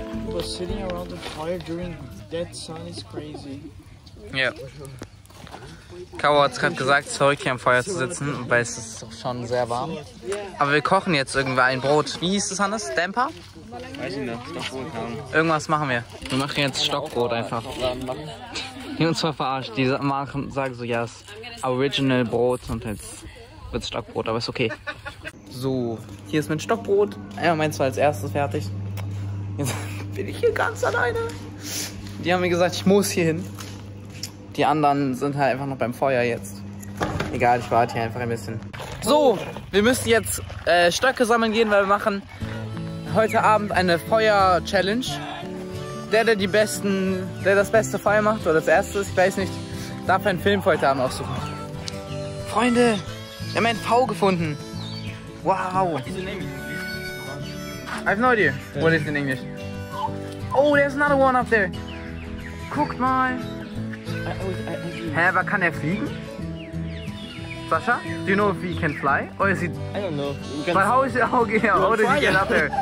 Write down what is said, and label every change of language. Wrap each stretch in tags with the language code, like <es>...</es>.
<en>But sitting around the fire during that sun is crazy.</en> <de>Ja. Caro hat es gerade gesagt, es ist verrückt hier am Feuer zu sitzen, weil es ist schon sehr warm. Aber wir kochen jetzt irgendwie ein Brot. Wie hieß das, Hannes? Demper? Weiß ich nicht, Stockbrot. Irgendwas machen wir. Wir machen jetzt Stockbrot einfach. Die uns zwar verarscht. Die sagen so, ja, es ist Original Brot und jetzt wird es Stockbrot, aber ist okay. So, hier ist mein Stockbrot. Ja, meins war als erstes fertig. Jetzt bin ich hier ganz alleine. Die haben mir gesagt, ich muss hier hin. Die anderen sind halt einfach noch beim Feuer jetzt. Egal, ich warte hier einfach ein bisschen. So, wir müssen jetzt Stöcke sammeln gehen, weil wir machen heute Abend eine Feuer-Challenge. Der das beste Feuer macht, oder das erste, ich weiß nicht, darf einen Film für heute Abend aussuchen. Freunde, wir haben einen V gefunden. Wow.</de> <en>I have no idea what is in English. Oh, there's another one up there.</en> <de>Guckt mal. Hä, aber kann er fliegen?</de> <en>Sasha, do you know if he can fly? Or is he... I don't know. But how is it... Okay, how did he get up there?</en>